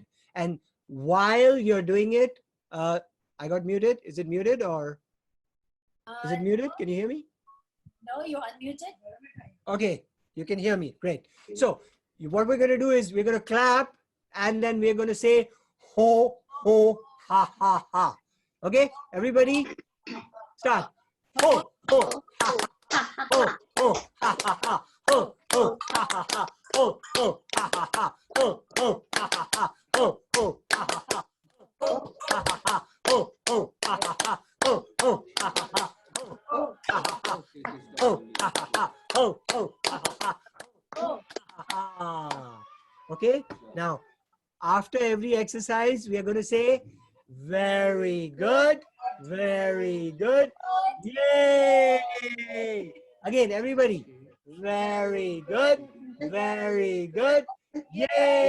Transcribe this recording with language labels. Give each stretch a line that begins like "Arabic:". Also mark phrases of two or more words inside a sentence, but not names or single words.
English: And while you're doing it, I got muted. Is it muted or is it muted? Can you hear me? No, you're unmuted. Okay, you can hear me. Great. So what we're going to do is we're going to clap and then we're going to say ho, ho, ha, ha, ha. Okay, everybody start. Ho, ho, ha, ho, ho, ha, ha, ha. Ho, ho, ha, ha, ha. Ho, ho, ha, ha, ha. Ho, ho, ha, ha, ha. Ho, ho, ha, ha, ha. Ho, ha, ha, ha. Ho, ho, ha, ha, ha. Ho, ho, ha, ha, ha. Oh, ha, ha, ha. Oh, ha, ha, ha. Oh, oh, ha, ha, ha. Oh, ha, ha, ha. Okay, now after every exercise, we are going to say, very good, very good. Yay! Again, everybody, very good, very good. Yay!